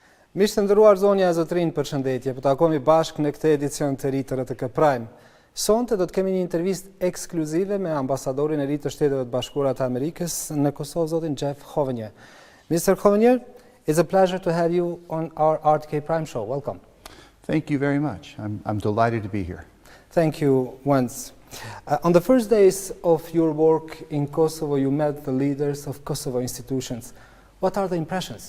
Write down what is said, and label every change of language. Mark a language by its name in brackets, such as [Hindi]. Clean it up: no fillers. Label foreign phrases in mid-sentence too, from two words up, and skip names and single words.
[Albanian] Miq të nderuar, zonja e zotrin, përshëndetje. Po takohemi bashkë në këtë edicion të ri të RTK Prime. Sonte do të kemi një intervistë ekskluzive me ambasadorin e ri të Shteteve të Bashkuara të Amerikës në Kosovë, zotin Hovenijer. [English] Mr. Hovenijer, it's a pleasure to have you on our RTK Prime show. Welcome. Thank you very much. I'm delighted to be here. Thank you once. On the first days of your work in Kosovo, you met the leaders of Kosovo institutions. What are the impressions?